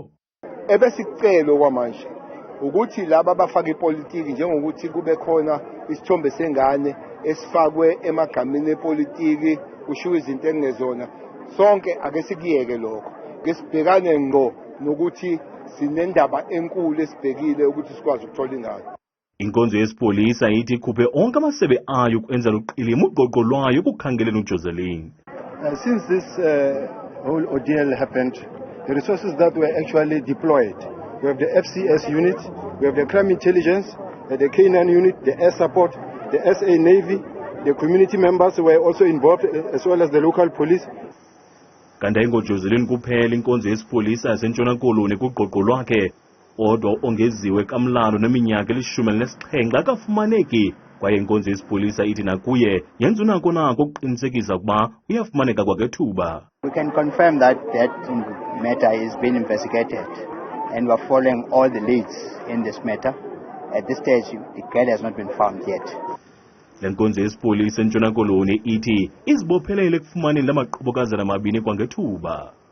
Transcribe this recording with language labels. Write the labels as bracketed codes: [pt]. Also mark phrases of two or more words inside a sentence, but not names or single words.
[zu] Ebesicelo kwamanje ukuthi laba abafaka ipolitiki njengokuthi kube khona isithombe sengane esifakwe emagameni epolitiki kushiwo izinto engezona, sonke ake sikuyeke lokho, ke sibhekane ngqo nokuthi sinendaba enkulu esibhekile ukuthi sikwazi ukuthola ingane. [xh] Inkonzo yesipolisa ithi ikhuphe onke amasebe ayo ukwenza luqilima uqoqo lwayo ukukhangelela uJoseline. [en] Since this whole ordeal happened, the resources that were actually deployed, we have the FCS unit, we have the crime intelligence, the K9 unit, the air support, the SA Navy, the community members were also involved, as well as the local police. [xh] Kanti ayingoJoseline kuphela inkonzo yesipolisa yaseNtshona Koloni kuqoqo lwakhe, kodwa ongeziwe kamlalo neminyaka 17 akafumaneki, kwaye inkonzo yesipolisa ithi nakuye yenza unako nako ukuqinisekisa ukuba uyafumaneka kwakethuba. [en] We can confirm that matter is being investigated and we are following all the leads in this matter. At this stage, the girl has not been found yet. [xh] Le nkonzo yesipolisa eNtshona Koloni ithi izibophelele ekufumaneni lamaqhubokazana amabini kwangethuba.